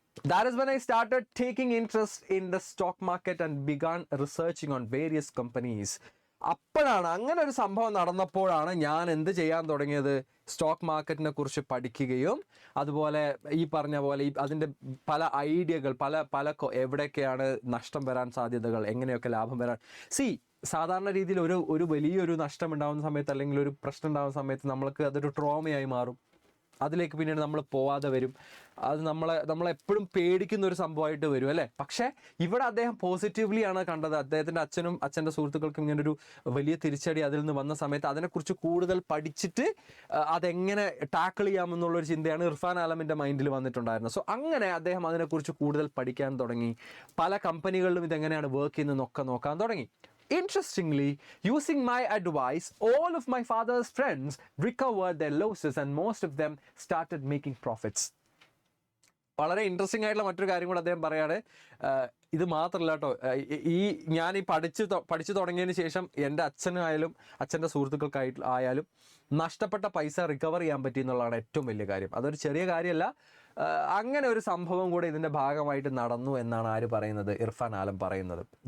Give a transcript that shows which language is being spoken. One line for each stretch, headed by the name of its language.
English: That is when I started taking interest in the stock market and began researching on various companies.
Malayalam: അപ്പോഴാണ്, അങ്ങനെ ഒരു സംഭവം നടന്നപ്പോഴാണ് ഞാൻ എന്ത് ചെയ്യാൻ തുടങ്ങിയത്, സ്റ്റോക്ക് മാർക്കറ്റിനെ കുറിച്ച് പഠിക്കുകയും അതുപോലെ ഈ പറഞ്ഞ പോലെ അതിൻ്റെ പല ഐഡിയകൾ, എവിടെയൊക്കെയാണ് നഷ്ടം വരാൻ സാധ്യതകൾ, എങ്ങനെയൊക്കെ ലാഭം വരാൻ. സാധാരണ രീതിയിൽ ഒരു വലിയൊരു നഷ്ടം ഉണ്ടാകുന്ന സമയത്ത്, അല്ലെങ്കിൽ ഒരു പ്രശ്നം ഉണ്ടാകുന്ന സമയത്ത് നമ്മൾക്ക് അതൊരു ട്രോമയായി മാറും. അതിലേക്ക് പിന്നീട് നമ്മൾ പോവാതെ വരും. അത് നമ്മളെപ്പോഴും പേടിക്കുന്ന ഒരു സംഭവമായിട്ട് വരും അല്ലേ. പക്ഷേ ഇവിടെ അദ്ദേഹം പോസിറ്റീവ്ലി ആണ് കണ്ടത്. അദ്ദേഹത്തിൻ്റെ അച്ഛൻ്റെ സുഹൃത്തുക്കൾക്കും ഇങ്ങനൊരു വലിയ തിരിച്ചടി അതിൽ നിന്ന് വന്ന സമയത്ത് അതിനെക്കുറിച്ച് കൂടുതൽ പഠിച്ചിട്ട് അതെങ്ങനെ ടാക്കിൾ ചെയ്യാമെന്നുള്ളൊരു ചിന്തയാണ് ഇർഫാൻ ആലമിൻ്റെ മൈൻഡിൽ വന്നിട്ടുണ്ടായിരുന്നത്. സോ അങ്ങനെ അദ്ദേഹം അതിനെക്കുറിച്ച് കൂടുതൽ പഠിക്കാൻ തുടങ്ങി. പല കമ്പനികളിലും ഇതെങ്ങനെയാണ് വർക്ക് ചെയ്യുന്നതെന്നൊക്കെ നോക്കാൻ തുടങ്ങി.
English: Interestingly, using my advice, all of my father's friends recovered their losses and most of them started making profits.
Malayalam: വളരെ ഇൻട്രസ്റ്റിംഗ് ആയിട്ടുള്ള മറ്റൊരു കാര്യം കൂടെ അദ്ദേഹം പറയാണ്. ഇത് മാത്രമല്ല കേട്ടോ, ഞാൻ പഠിച്ചു തുടങ്ങിയതിന് ശേഷം എൻ്റെ അച്ഛനായാലും അച്ഛൻ്റെ സുഹൃത്തുക്കൾക്കായാലും നഷ്ടപ്പെട്ട പൈസ റിക്കവർ ചെയ്യാൻ പറ്റി എന്നുള്ളതാണ് ഏറ്റവും വലിയ കാര്യം. അതൊരു ചെറിയ കാര്യമല്ല. അങ്ങനെ ഒരു സംഭവം കൂടെ ഇതിൻ്റെ ഭാഗമായിട്ട് നടന്നു എന്നാണ് ആര് പറയുന്നത്, ഇർഫാൻ ആലം പറയുന്നത്.